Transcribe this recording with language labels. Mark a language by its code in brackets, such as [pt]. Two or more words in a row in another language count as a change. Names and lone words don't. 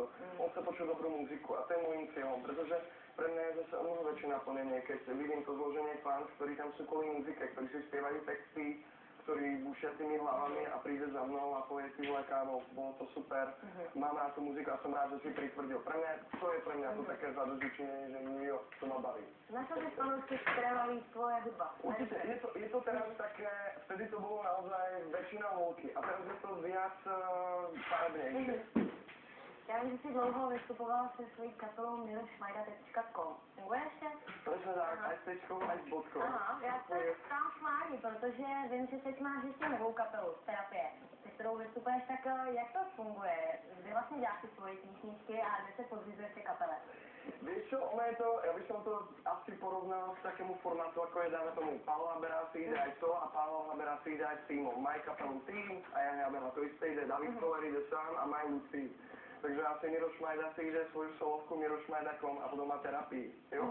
[sk] On chce počuť dobrú muziku a to je môjim cieľom, pretože pre mňa je zase o mnoho väčšie naplnenie, keď vidím to zloženie fans, ktorí tam sú kvôli muzike, ktorí si spievajú texty, ktorí bušia tými hlavami a príde za mnou a povie si, vole kámo, bolo to super, mám rád tú muziku a som rád, že si pritvrdil. To je pre mňa to také zadozučinenie, že jo, to ma baví. [cs] Našel si fanoušky, ktoré baví tvoje hudba. [sk] Určite, je to teraz také, vtedy to bolo naozaj väčšina holky a teraz je to viac farebnejšie. [cs] Já vím, že jsi dlouho vystupoval se svojí kapelou mirošmajda.com. Funguje ještě? [sk] Presne tak, aj s tečkou, aj s bodkou. [cs] Aha, já se ptám schválně, protože vím, že teď máš ještě novou kapelu z Terapie, se kterou vystupuješ, tak jak to funguje? Kde vlastně děláš ty svoje písničky a kde se podřizuješ té kapele? [sk] Vieš čo, ono je to, ja by som to asi porovnal k takému formátu, ako je, dáme tomu, Pavel Habera si ide aj to a Pavel Habera si ide aj s týmom. Majú kapelu tým a Jan Habera to isté ide, David Koller ide sám a majú tým. Takže asi Miroš Majda si ide svoju solovku mirošmajda.com a potom má Terapii, jo?